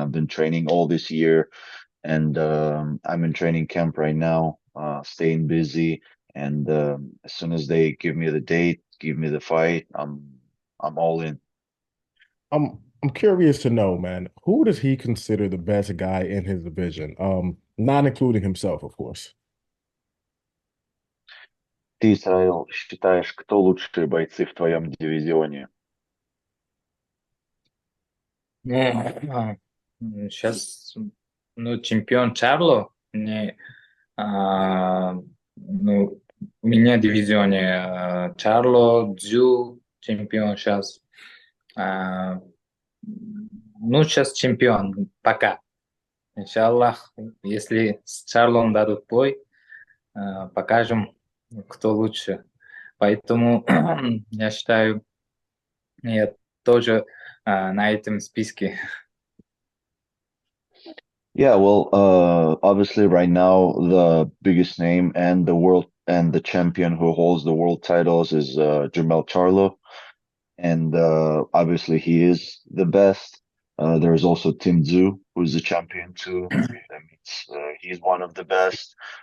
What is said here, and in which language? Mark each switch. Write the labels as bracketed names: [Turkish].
[English] I've been training all this year, and I'm in training camp right now, staying busy. And as soon as they give me the date, give me the fight, I'm all in. I'm curious to know, man, who does he consider the best guy in his division? Not including himself, of course. [Russian] Ты, Израил, считаешь, кто лучшие бойцы в твоем дивизионе? Сейчас, чемпион Чарло, а, у меня в дивизионе Чарло, Дзю, чемпион сейчас. А, Сейчас чемпион, пока. Иншаллах, если с Чарлом дадут бой, покажем, кто лучше. Поэтому я считаю, я тоже на этом списке. [English] Yeah, well, obviously right now the biggest name and the world and the champion who holds the world titles is Jermell Charlo, and obviously he is the best. There's also Tszyu, who's the champion too. That means he's one of the best.